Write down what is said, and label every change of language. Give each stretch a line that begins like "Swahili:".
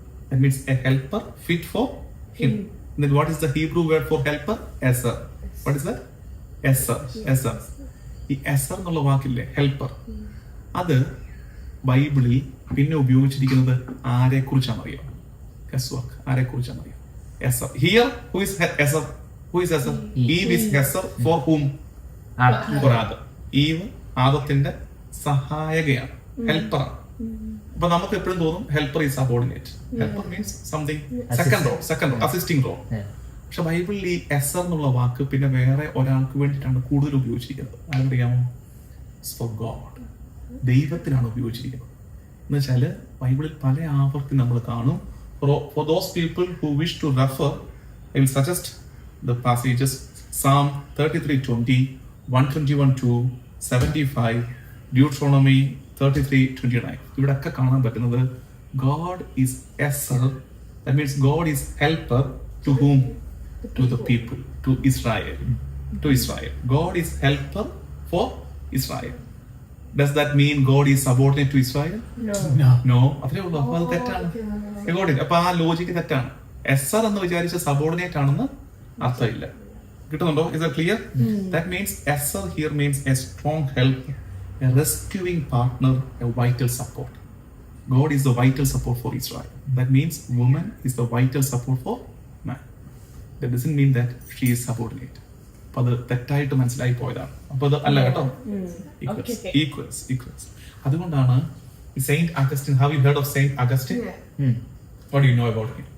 English: That means a helper fit for him. Then what is the Hebrew word for helper? Esser. What is that? Esser.
Malayalam: ഈ എസർ എന്നുള്ള വാക്കില്ലേ, helper, അത് ബൈബിളിൽ പിന്നെ ഉപയോഗിച്ചിരിക്കുന്നത് ആരെ കുറിച്ചാണ് അറിയാം? ആരെ കുറിച്ചാണ് അറിയാം?
English: Esser. Here, who is Esser? Eve is Esser for whom? For Adam.
Malayalam: Eve ആദത്തിന്റെ സഹായകയാണ്, ഹെൽപ്പറാണ്. അപ്പൊ നമുക്ക് എപ്പോഴും തോന്നും
English: Helper is subordinate. Helper means something second role, assisting role.
Malayalam: പക്ഷെ ബൈബിളിൽ ഈ എസർ എന്നുള്ള വാക്ക് പിന്നെ വേറെ ഒരാൾക്ക് വേണ്ടിയിട്ടാണ് കൂടുതൽ ഉപയോഗിച്ചിരിക്കുന്നത്. ആർക്കറിയാമോ?
English: for God,
Malayalam: ദൈവത്തിനാണ് ഉപയോഗിച്ചിരിക്കുന്നത്. എന്ന് വെച്ചാല് ബൈബിളിൽ പല ആവർത്തി നമ്മൾ കാണും.
English: For those people who wish to refer, I will suggest the passages Psalm 33:20, 121:2, 75, Deuteronomy 33:29.
Malayalam: ഇവിടെയൊക്കെ കാണാൻ പറ്റുന്നത്
English: God is Esser. That means God is helper to whom? To the people, to Israel. God is helper for Israel. Does that mean God is subordinate to Israel? No.
Malayalam: അത്രേ ഉള്ളൂ. അപ്പൊ അത് തെറ്റാണ്. അപ്പൊ ആ ലോജിക്ക് തെറ്റാണ്. എസർ എന്ന് വിചാരിച്ച സബോർഡിനേറ്റ് ആണെന്ന് അർത്ഥമില്ല. കിട്ടുന്നുണ്ടോ?
English: Is that clear? That means Esser here means a strong helper, a rescuing partner, a vital support. God is the vital support for Israel. That means woman is the vital support for man. That doesn't mean that she is subordinate.
Malayalam: അപ്പൊ അത് തെറ്റായിട്ട് മനസ്സിലായി പോയതാണ്. അപ്പൊ അത് അല്ല കേട്ടോ.
English: Equals.
Malayalam: അതുകൊണ്ടാണ്
English: Saint Augustine. Have you heard of Saint Augustine? Yeah. What do you know about him?